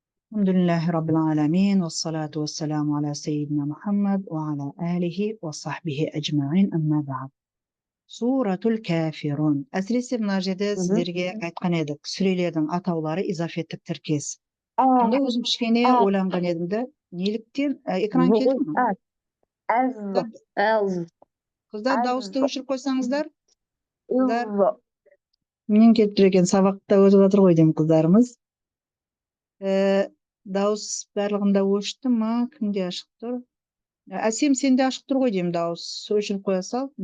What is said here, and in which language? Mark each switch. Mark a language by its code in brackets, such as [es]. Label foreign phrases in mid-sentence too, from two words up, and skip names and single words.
[ar] الحمد لله رب العالمين والصلاة والسلام على سيدنا محمد وعلى آله وصحبه أجمعين أما بعد. Suratul Kafirun. [kk] Әсіресе мына жерде Мгм. сіздерге айтқан едік, сүрелердің атаулары изафеттік тіркес. آه Сонда өзім кішкене آه ойланған едім де, неліктен экран келді ме? آه أز أز Қыздар дауысты أز өшіріп қойсаңыздар. Қыздар, إز менен келіп тұр екен, сабақта өтіп жатыр ғой деймін қыздарымыз. Дауыс барлығында өшті ма? Кімде ашық тұр? Әсем, сенде ашық тұр ғой деймін, дауыс өшіріп қоя сал.